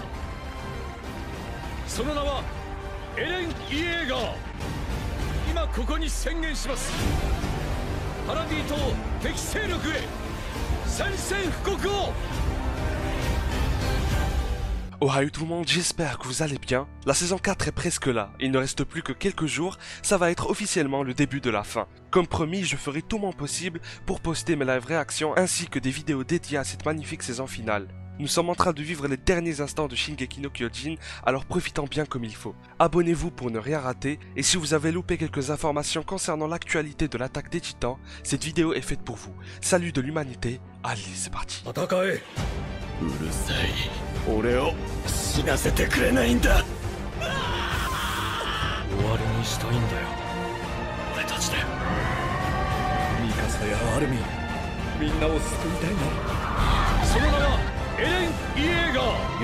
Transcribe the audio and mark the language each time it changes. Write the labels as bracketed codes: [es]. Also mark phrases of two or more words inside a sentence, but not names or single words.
[ja] その名はエレン・イエーガー。今ここに宣言します。パラディ島敵勢力へ宣戦布告を。 [fr] Ohayou tout le monde, j'espère que vous allez bien. La saison 4 est presque là, il ne reste plus que quelques jours, ça va être officiellement le début de la fin. Comme promis, je ferai tout mon possible pour poster mes live réactions ainsi que des vidéos dédiées à cette magnifique saison finale. Nous sommes en train de vivre les derniers instants de Shingeki no Kyojin, alors profitons bien comme il faut. Abonnez-vous pour ne rien rater, et si vous avez loupé quelques informations concernant l'actualité de l'attaque des titans, cette vidéo est faite pour vous. Salut de l'humanité, allez c'est parti. [ja] うるさい。俺を死なせてくれないんだ。終わりにしたいんだよ、俺たちで。ミカサやアルミン、みんなを救いたいの。その名はエレン・イエーガー。